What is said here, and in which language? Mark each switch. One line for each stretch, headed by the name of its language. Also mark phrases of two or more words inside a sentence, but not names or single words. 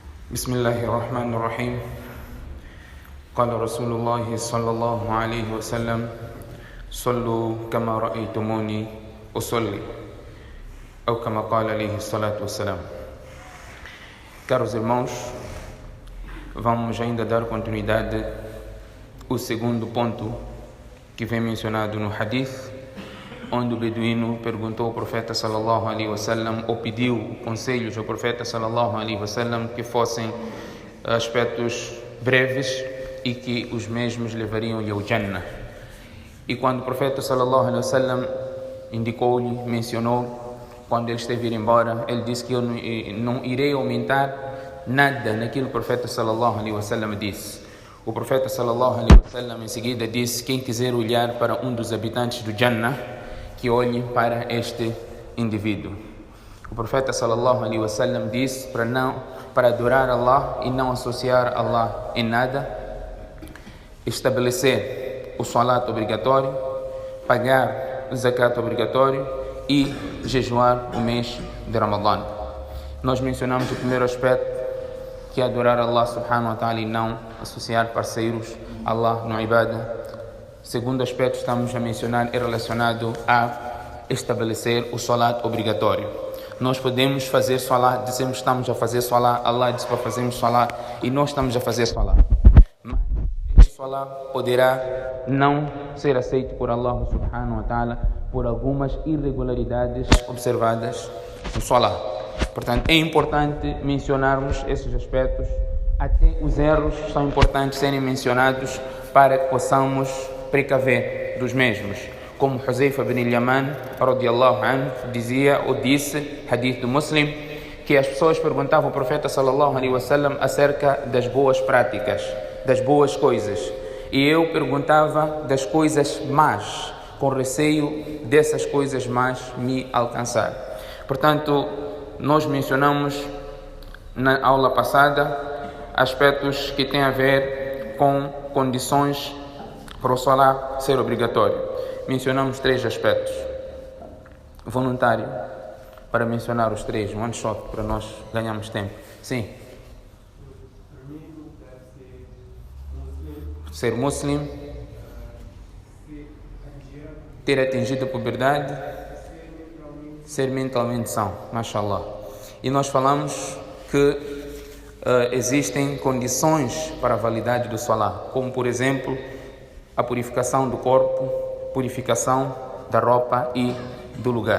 Arabic: بسم الله الرحمن الرحيم قال رسول الله صلى الله عليه وسلم صلوا كما رأيتموني أصلي أو كما قال عليه الصلاة والسلام.
Portuguese: Caros irmãos, vamos ainda dar continuidade ao segundo ponto que vem mencionado no hadith, onde o beduíno perguntou ao profeta
Arabic: صلى الله عليه وسلم,
Portuguese: ou pediu conselhos ao profeta
Arabic: صلى الله عليه وسلم
Portuguese: que fossem aspectos breves e que os mesmos levariam-lhe ao Jannah. E quando o profeta
Arabic: صلى الله عليه وسلم
Portuguese: indicou-lhe, mencionou, quando ele esteve a ir embora, ele disse que eu não irei aumentar nada naquilo que o profeta
Arabic: صلى الله عليه وسلم
Portuguese: disse. O profeta
Arabic: صلى الله عليه وسلم
Portuguese: em seguida disse: quem quiser olhar para um dos habitantes do Jannah, que olhe para este indivíduo. O profeta
Arabic: صلى الله عليه وسلم
Portuguese: disse para adorar Allah e não associar Allah em nada, estabelecer o salat obrigatório, pagar o zakat obrigatório e jejuar o mês de Ramadã. Nós mencionamos o primeiro aspecto, que é adorar
Arabic: الله سبحانه وتعالى
Portuguese: e não associar parceiros a Allah no ibadah. Segundo aspecto estamos a mencionar é relacionado a estabelecer o salat obrigatório. Nós podemos fazer salat, dizemos que estamos a fazer salat, Allah diz para fazermos salat e nós estamos a fazer salat. Mas este salat poderá não ser aceito por
Arabic: الله سبحانه وتعالى
Portuguese: por algumas irregularidades observadas no salat. Portanto, é importante mencionarmos esses aspectos. Até os erros são importantes serem mencionados para que possamos precaver dos mesmos. Como Huzaifa bin Yaman
Arabic: رضي الله عنه
Portuguese: dizia ou disse, hadith do Muslim, que as pessoas perguntavam ao profeta
Arabic: صلى الله عليه وسلم
Portuguese: acerca das boas práticas, das boas coisas, e eu perguntava das coisas más, com receio dessas coisas más me alcançar. Portanto, nós mencionamos na aula passada aspectos que têm a ver com condições para o salat ser obrigatório. Mencionamos 3 aspectos. Voluntário, para mencionar os 3,
English: one shot,
Portuguese: para nós ganharmos tempo. Sim. Ser muslim, ter atingido a puberdade, ser mentalmente são, mashallah. E nós falamos que existem condições para a validade do salat, como por exemplo a purificação do corpo, purificação da roupa e do lugar.